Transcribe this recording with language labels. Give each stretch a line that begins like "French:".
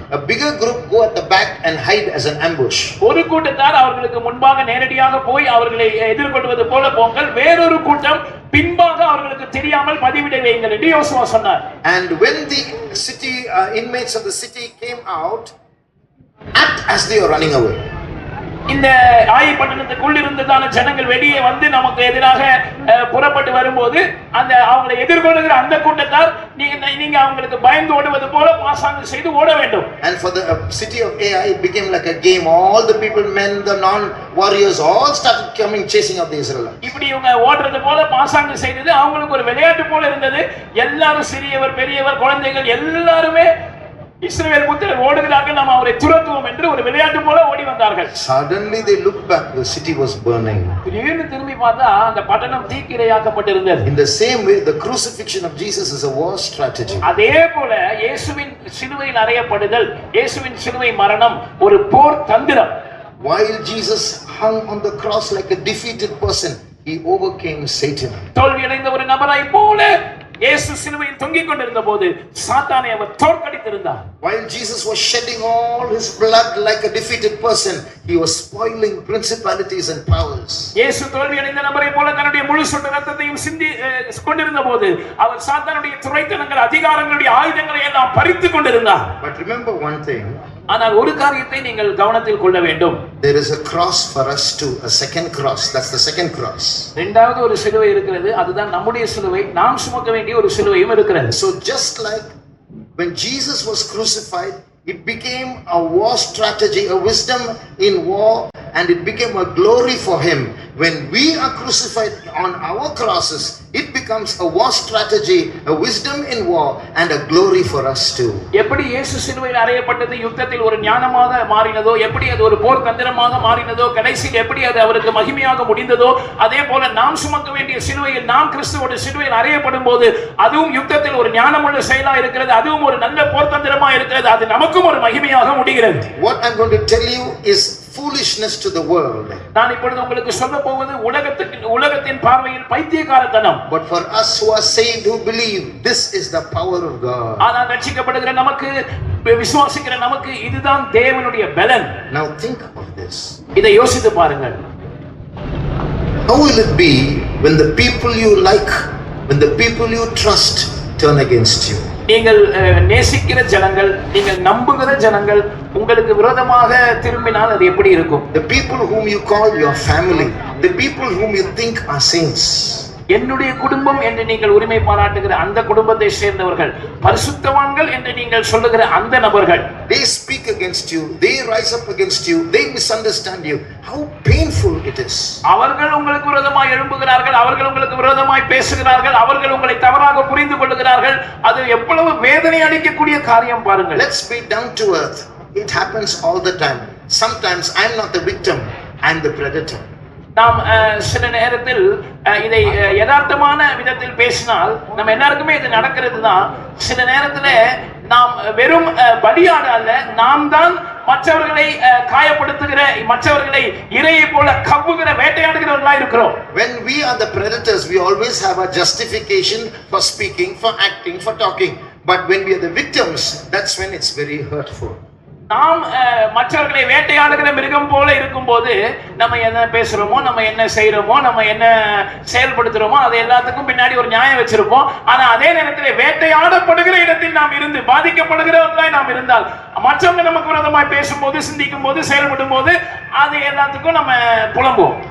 English: A bigger group go at the back and hide as an ambush.
Tamil: ஒரு கூட்டத்தார் அவர்களுக்கு முன்பாக நேரடியாக போய் அவர்களை எதிர்கொள்வது போல போங்கள், வேறொரு கூட்டம் பின்பாக அவர்களுக்கு தெரியாமல் பதிவிட வையுங்கள் என்று யோசுவா சொன்னார்.
English: And when the city inmates of the city came out, act as they are running away.
Tamil: இந்த ஆயி பட்டணத்துக்குள் இருந்ததான ஜனங்கள் வெளியே வந்து நமக்கு எதிராக புறப்பட்டு வரும்போது அந்த அவங்களை எதிர்கொள்ளுகிற அந்த கூட்டத்தார் நீங்க அவங்களுக்கு பயந்து ஓடுவது போல பாசாங்கு செய்து ஓட வேண்டும்.
English: And for the city of Ai it became like a game. All the people, men, the non-warriors, all started coming chasing up the Israelites.
Tamil: இப்படி இவங்க ஓடுறது போல பாசாங்கு செய்தது அவங்களுக்கு ஒரு விளையாட்டு போல இருந்தது. எல்லாரும் சிறியவர் பெரியவர் குழந்தைகள் எல்லாருமே இஸ்ரவேல் புத்திரர் ஓடுகிறார்கள், நாம் அவரை துரத்துவோம் என்று ஒரு விளையாட்டு போல ஓடி வந்தார்கள்.
English: Suddenly they looked back, the city was burning.
Tamil: திடீர்னு திரும்பி பார்த்தா அந்த பட்டணம் தீக்கிரையாக்கப்பட்டிருந்தது.
English: In the same way, the crucifixion of Jesus is a war strategy.
Tamil: அதே போல இயேசுவின் சிலுவையில் அறையப்படுதல், இயேசுவின் சிலுவை மரணம் ஒரு போர் தந்திரம்.
English: While Jesus hung on the cross like a defeated person, he overcame Satan.
Tamil: தோல்வியடைந்த ஒரு நபராய் போல இயேசு சிலுவையில் தொங்கிக் கொண்டிருந்த போது சாத்தானை அவர் தோற்கடித்திருந்தார்.
English: While Jesus was shedding all his blood like a defeated person, he was spoiling principalities and powers.
Tamil: இயேசு தோல்வியடைந்த நபரை போல தன்னுடைய முழு சொட்டு ரத்தத்தையும் சிந்தி கொண்டிருந்த போது அவர் சாத்தானுடைய துரைத்தனங்கள், அதிகாரங்களுடைய ஆயுதங்களை எல்லாம் பறித்துக் கொண்டிருந்தார்.
English: But remember one thing,
Tamil: ஆனால் ஒரு காரியத்தை நீங்கள் கவனத்தில் கொள்ள வேண்டும்.
English: there is a cross for us too, a second cross. That's the second cross.
Tamil: இரண்டாவது ஒரு சிலுவை இருக்கிறது, அதுதான் நம்முடைய சிலுவை, நாம் சுமக்க வேண்டிய ஒரு சிலுவையும் இருக்கிறது.
English: So just like when Jesus was crucified, it became a war strategy, a wisdom in war, and it became a glory for him. When we are crucified on our crosses, it becomes a war strategy, a wisdom in war, and a glory for us too.
Tamil: எப்படி இயேசு சிலுவையில் அறையப்பட்டது யுத்தத்தில் ஒரு ஞானமாக மாறினதோ, எப்படி அது ஒரு போர் தந்திரமாக மாறினதோ, கடைசியில் எப்படி அது அவருக்கு மகிமையாக முடிந்ததோ, அதே போல நாம் சுமக்க வேண்டிய சிலுவையில், நாம் கிறிஸ்துவோட சிலுவையில் அறையப்படும் போது அதுவும் யுத்தத்தில் ஒரு ஞானமுள்ள செயலா இருக்கிறது, அதுவும் ஒரு நல்ல போர் தந்திரமா இருக்கிறது, அது நமக்கும் ஒரு மகிமையாக முடிகிறது.
English: What I'm going to tell you is foolishness to the world.
Tamil: நான் இப்பொழுது உங்களுக்கு சொல்ல போவது உலகத்தின் பார்வையில் பைத்தியக்காரத்தனம்.
English: But for us who are saved, who believe, this is the power of God.
Tamil: ஆனால் ரட்சிக்கப்படுகிற நமக்கு, விசுவாசிக்கிற நமக்கு இதுதான் தேவனுடைய பலன்.
English: Now think of this.
Tamil: இதை யோசித்து பாருங்கள்.
English: How will it be when the people you like, when the people you trust turn against you?
Tamil: நீங்கள் நேசிக்கிற ஜனங்கள், நீங்கள் நம்புகிற ஜனங்கள் உங்களுக்கு விரோதமாக திரும்பினால் அது எப்படி இருக்கும்?
English: The people whom you call your family, the people whom you think are saints.
Tamil: என்னுடைய குடும்பம் என்று நீங்கள் உரிமை பாராட்டுகிற அந்த குடும்பத்தை சேர்ந்தவர்கள், பரிசுத்தவான்கள் என்று நீங்கள் சொல்லுகிற அந்த நபர்கள்,
English: They speak against you, they rise up against you, they misunderstand you. How painful it is.
Tamil: அவர்கள் உங்களுக்கு விரோதமாய் எழும்புகிறார்கள், அவர்கள் உங்களுக்கு விரோதமாய் பேசுகிறார்கள், அவர்கள் உங்களை தவறாக புரிந்து கொள்ளுகிறார்கள். அது எவ்வளவு வேதனை அளிக்கக்கூடிய காரியம் பாருங்கள்.
English: Let's be down to earth. It happens all the time. Sometimes I'm not the victim, I'm the predator.
Tamil: நாம் சில நேரத்தில் இதை யதார்த்தமான விதத்தில் பேசினால் நம்ம எல்லாருக்குமே இது நடக்கிறது தான். சில நேரத்தில் நாம் வெறும் பலியாடு அல்ல, நாம் தான் மற்றவர்களை காயப்படுத்துகிற, மற்றவர்களை இரையை போல கவ்வுகிற, வேட்டையாடுகிறவர்களாக இருக்கிறோம்.
English: When we are the predators, we always have a justification for speaking, for acting, for talking. But when we are the victims, that's when it's very hurtful.
Tamil: நாம் மற்றவர்களை வேட்டையாடுகிற மிருகம் போல இருக்கும்போது நம்ம என்ன பேசுறோமோ, நம்ம என்ன செய்யறோமோ, நம்ம என்ன செயல்படுத்துறோமோ அது எல்லாத்துக்கும் பின்னாடி ஒரு நியாயம் வச்சிருப்போம். ஆனா அதே நேரத்தில் வேட்டையாடப்படுகிற இடத்தில் நாம் இருந்து, பாதிக்கப்படுகிறவர்களாய் நாம் இருந்தால், மற்றவங்க நமக்கு விரோதமாய் பேசும்போது, சிந்திக்கும் போது, செயல்படும் போது அது எல்லாத்துக்கும் நம்ம புலம்புவோம்.